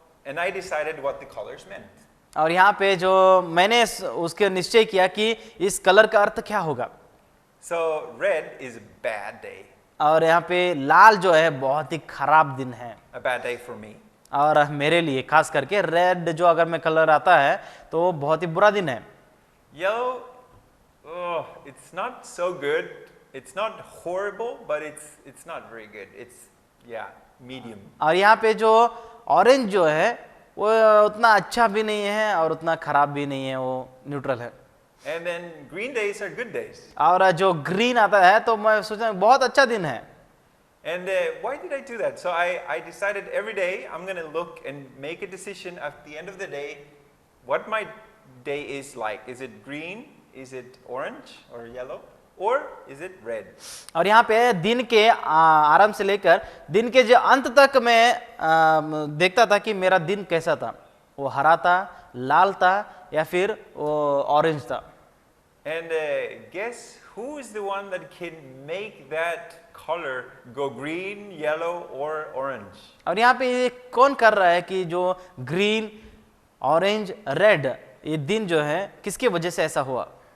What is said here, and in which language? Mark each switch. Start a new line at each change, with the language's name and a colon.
English: And I decided what the colors meant.
Hindi: और यहाँ पे जो मैंने उसके निश्चय किया कि इस कलर का अर्थ क्या होगा।
English: So red is a bad day.
Hindi: और यहाँ पे लाल जो है बहुत ही खराब दिन है।
English: A bad day for me.
Hindi: और मेरे लिए खास करके रेड जो अगर मैं कलर आता है तो वो बहुत ही बुरा दिन है।
English: Yellow, oh, it's not so good. It's not horrible, but it's not very good. It's medium.
Hindi: और यहाँ पे जो ऑरेंज जो है वो उतना अच्छा भी नहीं है और उतना खराब भी नहीं है, वो न्यूट्रल है।
English: And then green days are good days.
Hindi: और जो ग्रीन आता है तो मैं सोचा बहुत अच्छा दिन है।
English: And why did I do that? So I decided every day I'm going to look and make a decision at the end of the day what my day is like. Is it green? Is it orange or yellow? Or is it red?
Hindi: और यहाँ पे दिन के आरंभ से लेकर दिन के जो अंत तक मैं देखता था कि मेरा दिन कैसा था, वो हरा था, लाल था या फिर वो ऑरेंज था।
English: And guess who is the one that can make that color go green, yellow or orange?
Hindi: और यहाँ पे ये कौन कर रहा है कि जो ग्रीन, ऑरेंज, रेड ये दिन जो है किसके वजह से ऐसा हुआ?